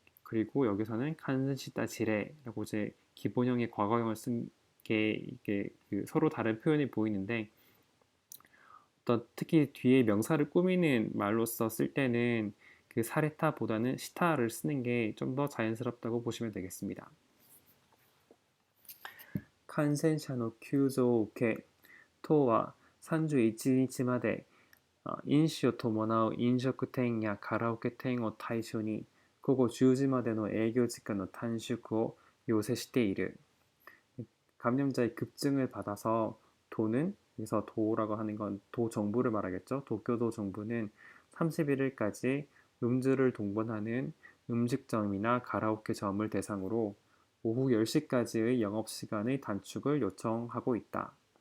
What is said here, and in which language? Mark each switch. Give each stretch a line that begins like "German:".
Korean: 그리고 여기서는 칸센시타 지레라고 이제 기본형의 과거형을 쓴 게 이게 서로 다른 표현이 보이는데 특히 뒤에 명사를 꾸미는 말로써 쓸 때는 그 사레타보다는 시타를 쓰는 게 좀 더 자연스럽다고 보시면 되겠습니다.
Japanese: 感染者の急増を受け、党は31日まで飲酒を伴う飲食店やカラオケ店を対象に午後10時までの営業時間の短縮を要請している.
Korean: 감염자의 급증을 받아서 도는 여기서 도라고 하는 건 도 정부를 말하겠죠. 도쿄도 정부는 31일까지 음주를 동반하는 음식점이나 가라오케점을 대상으로 오후 10시까지의 영업시간의 단축을 요청하고 있다.